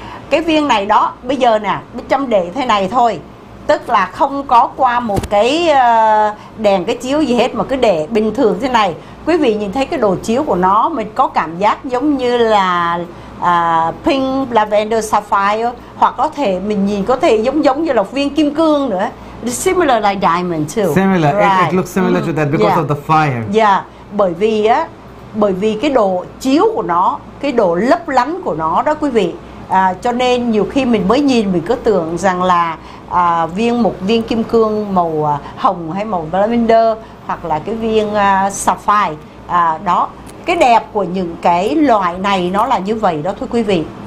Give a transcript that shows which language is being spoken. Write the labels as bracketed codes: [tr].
[vi] Cái viên này đó, bây giờ nè, Bích Trâm để thế này thôi, tức là không có qua một cái đèn cái chiếu gì hết, mà cứ để bình thường thế này. Quý vị nhìn thấy cái đồ chiếu của nó, mình có cảm giác giống như là pink lavender sapphire, hoặc có thể mình nhìn có thể giống như là viên kim cương nữa. [en] Similar like diamond too. Similar, right. It looks similar to that because of the fire. [vi] Bởi vì cái độ chiếu của nó, cái độ lấp lánh của nó đó quý vị. Cho nên nhiều khi mình mới nhìn mình cứ tưởng rằng là một viên kim cương màu hồng hay màu lavender, hoặc là cái viên sapphire. Đó, cái đẹp của những cái loại này nó là như vậy đó thưa quý vị.